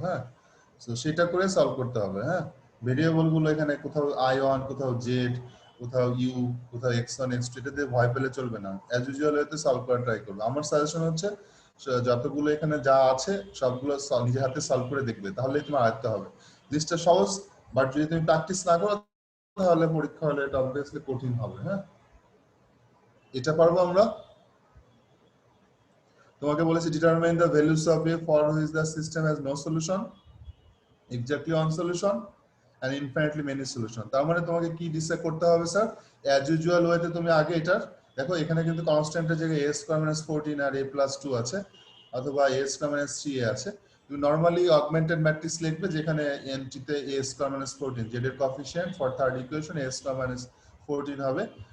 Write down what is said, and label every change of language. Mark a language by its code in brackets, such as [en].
[bn] হ্যাঁ সো সেটা করে সলভ করতে হবে। হ্যাঁ ভেরিয়েবল গুলো এখানে কোথাও i1 কোথাও z কোথাও u কোথাও x1 x2 এটাতে ভয় পেলে চলবে না, অ্যাজ ইউজুয়াল এতে সলভ করা ট্রাই করবে। আমার সাজেশন হচ্ছে যতগুলো এখানে যা আছে সবগুলো নিজের হাতে সলভ করে দেখবে, তাহলেই তোমার আয়ত্ত হবে। জিনিসটা সহজ, বাট যদি তুমি প্র্যাকটিস না করো তাহলে পরীক্ষা হলে এটা অবভিয়াসলি কঠিন হবে। হ্যাঁ এটা পারবো আমরা? তোমাকে বলেছি [en] Determine the values of a for which the system has no solution, exactly one solution and infinitely many solution। [bn] তার মানে তোমাকে কি ডিসাইড করতে হবে স্যার? অ্যাজ ইউজুয়াল ওয়েতে তুমি আগে এটার দেখো এখানে কিন্তু কনস্ট্যান্টের জায়গায় a square minus 14 আর a plus 2 আছে অথবা a স্কয়ার মাইনাস 3a আছে। তুমি নরমালি অগমেন্টেড ম্যাট্রিক্স লিখবে যেখানে n তে a স্কয়ার মাইনাস 14 z এর coefficient for third equation a square minus 14 হবে।